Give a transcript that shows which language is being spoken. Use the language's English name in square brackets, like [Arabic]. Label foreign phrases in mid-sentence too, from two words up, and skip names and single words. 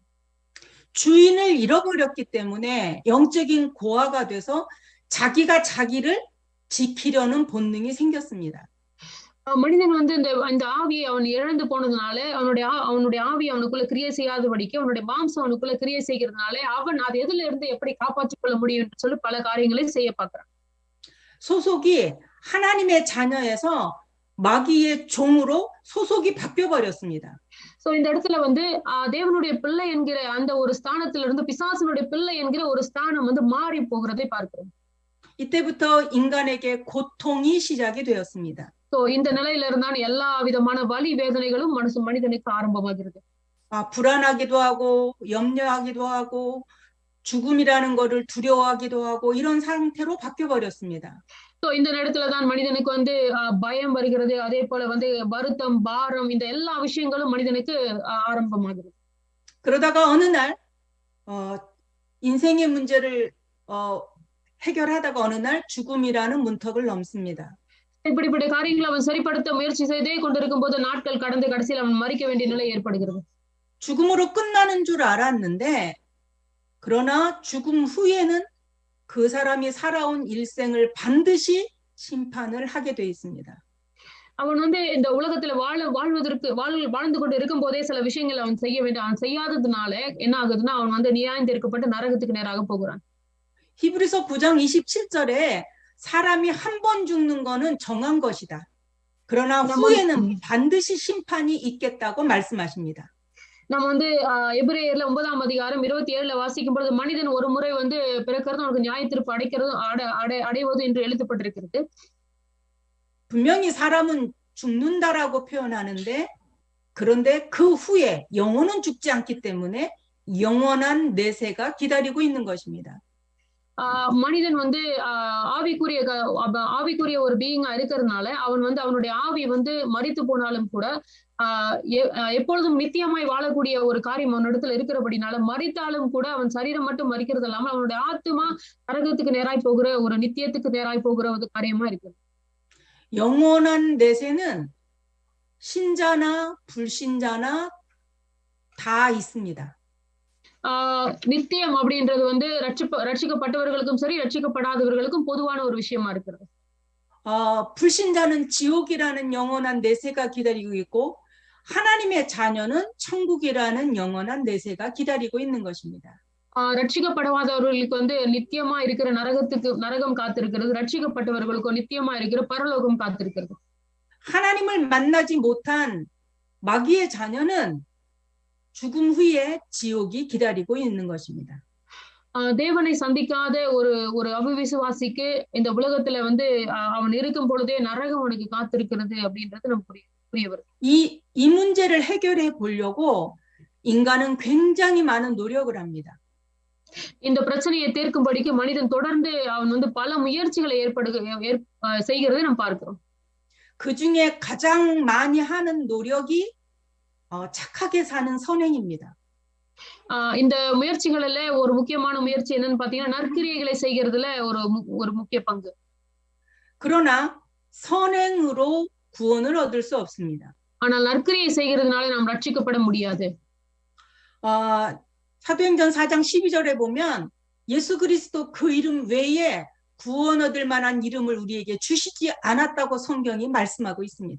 [Korean] 주인을 잃어버렸기 때문에 영적인 고아가 돼서 자기가 자기를 지키려는 본능이 생겼습니다. [Tamil] மனிதன் வந்து இந்த ஆவியை அவன் இழந்து போனதுனால அவனுடைய ஆவி அவனுக்குள்ள கிரியை செய்யாதபடிக்கு அவனுடைய மாம்சம் அவனுக்குள்ள கிரியை செய்கிறதுனால அவன் அது எதுல இருந்து எப்படி காப்பாற்றிக் கொள்ள முடியும் என்று சொல்லி பல காரியங்களை செய்ய பார்க்கிறான். [Korean] 소속이 하나님의 자녀에서 마귀의 종으로 소속이 바뀌어 버렸습니다. [Tamil] சோ இந்த இடத்துல வந்து தேவனுடைய பிள்ளை என்கிற அந்த ஒரு ஸ்தானத்துல இருந்து பிசாசனுடைய பிள்ளை என்கிற ஒரு ஸ்தானம் வந்து மாறி போகிறதை பார்க்கிறோம். [Korean] 이때부터 인간에게 고통이 시작이 되었습니다. [Tamil] சோ இந்த நிலையில இருந்தான் எல்லா விதமான வலி வேதனைகளும் மனிதனுக்கு ஆரம்பமாகிறது. [Korean] 불안하기도 하고 염려하기도 하고 죽음이라는 거를 두려워하기도 하고 이런 상태로 바뀌어 버렸습니다. [Tamil] சோ இந்த நேரத்துலதான் மனிதனுக்கு வந்து பயம் வருகிறது. அதே போல வந்து வருத்தம், பாரம் இந்த எல்லா விஷயங்களும் மனிதனுக்கு ஆரம்பமாகிறது. [Korean] 그러다가 어느 날 인생의 문제를 해결하다가 어느 날 죽음이라는 문턱을 넘습니다. [Tamil] இப்படிப்பட்ட காரியங்களை அவன் சரிப்படுத்த முயற்சி செய்தே கொண்டிருக்கும் போது நாட்கள் கடந்து கடைசியில் அவன் மறிக்க வேண்டிய நிலை ஏற்படுகிறது. [Korean] 죽음으로 끝나는 줄 알았는데 그러나 죽음 후에는 그 사람이 살아온 일생을 반드시 심판을 하게 돼 있습니다. [Tamil] அவன் வந்து இந்த உலகத்துல வாழ்ந்து கொண்டு இருக்கும் போதே சில விஷயங்களை அவன் செய்ய வேண்டும். அவன் செய்யாததுனால என்ன ஆகுதுன்னா அவன் வந்து நியாயந்தீர்க்கப்பட்டு நரகத்துக்கு நேராக போகிறான். [Korean] 히브리서 9장 27절에 사람이 한 번 죽는 거는 정한 것이다. 그러나 후에는 반드시 심판이 있겠다고 말씀하십니다. [Tamil] நம்ம வந்து எபிரேயர்ல 9ஆம் அதிகாரம் 27ல வாசிக்கும் பொழுது மனிதன் ஒரு முறை வந்து பிறக்கிறது அவனுக்கு நியாயத்தீர்ப்பு அடைவது என்று எழுதப்பட்டிருக்கிறது. [Korean] 분명히 사람은 죽는다라고 표현하는데 그런데 그 후에 영혼은 죽지 않기 때문에 영원한 내세가 기다리고 있는 것입니다. [Tamil] மனிதன் வந்து ஆவிக்குரிய ஒரு பீயிங்கா இருக்கிறதுனால அவன் வந்து அவனுடைய ஆவி வந்து மரித்து போனாலும் கூட எப்பொழுதும் நித்தியமாய் வாழக்கூடிய ஒரு காரியம் அவனிடத்துல இருக்கிறபடினால மரித்தாலும் கூட அவன் சரீரம் மட்டும் மரிக்கிறது இல்லாமல் அவனுடைய ஆத்மா நரகத்துக்கு நேராய் போகிற ஒரு நித்தியத்துக்கு நேராய் போகிற ஒரு காரியமா இருக்கு. [Korean] 영원한 내세는 신자나 불신자나 다 있습니다. [Tamil] நித்தியம் அப்படின்றது வந்து ரட்சிக்கப்பட்டவர்களுக்கும் சரி ரட்சிக்கப்படாதவர்களுக்கும் பொதுவான ஒரு விஷயமா இருக்கிறது. [Korean] 불신자는 지옥이라는 영원한 내세가 기다리고 있고 하나님의 자녀는 천국이라는 영원한 내세가 기다리고 있는 것입니다. [Tamil] ரட்சிக்கப்படாதவர்களுக்கு வந்து நித்தியமா இருக்கிற நரகம் காத்திருக்கிறது. ரட்சிக்கப்பட்டவர்களுக்கு நித்தியமா இருக்கிற பரலோகம் காத்திருக்கிறது. [Korean] 하나님을 만나지 못한 마귀의 자녀는 죽음 후에 지옥이 기다리고 있는 것입니다. [Tamil] தேவனை சந்திக்காத ஒரு அவிசுவாசிக்கு இந்த உலகத்துல வந்து அவன் இருக்கும் பொழுதே நரகம் அவனுக்கு காத்திருக்கிறது அப்படின்றது நமக்கு புரிய வரும். [Korean] 이 문제를 해결해 보려고 인간은 굉장히 많은 노력을 합니다. [Tamil] இந்த பிரச்சனையை தீர்க்கும்படிக்கு மனிதன் தொடர்ந்து அவன் வந்து பல முயற்சிகளை செய்கிறதை நாம் பார்க்கிறோம். [Korean] 그 중에 가장 많이 하는 노력이 착하게 사는 선행입니다. [Tamil] இந்த முயற்சிகளில ஒரு முக்கியமான முயற்சி என்னன்னு பாத்தீங்கன்னா நற்கிரியைகளை செய்கிறதுல ஒரு முக்கிய பங்கு. [Korean] 그러나 선행으로 구원을 얻을 수 없습니다. [Tamil] ஆனால் நற்கிரியை செய்கிறதுனால நாம் ரட்சிக்கப்பட முடியாது. [Korean] 사도행전 4장 12절에 보면 예수 그리스도 그 이름 외에 구원 얻을 만한 이름을 우리에게 주시지 않았다고 성경이 말씀하고 있습니다.